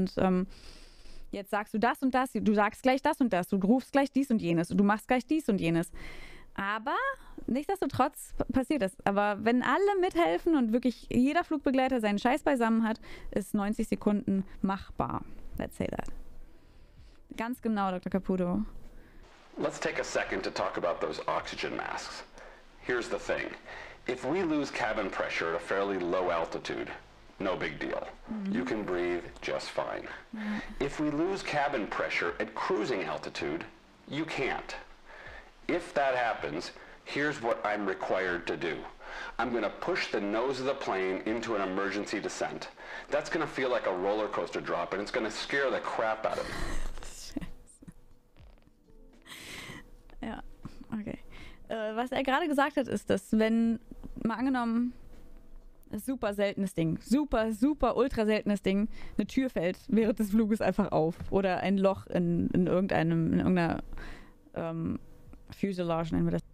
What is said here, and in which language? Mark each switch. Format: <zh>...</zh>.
<de>Und jetzt sagst du das und das, du sagst gleich das und das, du rufst gleich dies und jenes und du machst gleich dies und jenes. Aber nichtsdestotrotz passiert das. Aber wenn alle mithelfen und wirklich jeder Flugbegleiter seinen Scheiß beisammen hat, ist 90 Sekunden machbar.</de> <en>Let's say that.</en> <de>Ganz genau,</de> <en>Dr. Caputo. Let's take a second to talk about those oxygen masks. Here's the thing. If we lose cabin pressure at a fairly low altitude, no big deal. You can breathe just fine. If we lose cabin pressure at cruising altitude, you can't. If that happens, here's what I'm required to do. I'm going to push the nose of the plane into an emergency descent. That's going to feel like a roller coaster drop, and it's going to scare the crap out of me.</en> <de>Ja, okay. Was er gerade gesagt hat, ist, dass wenn, mal angenommen, super seltenes Ding, super ultra seltenes Ding, eine Tür fällt während des Fluges einfach auf oder ein Loch in irgendeiner Fuselage nennen wir das.</de>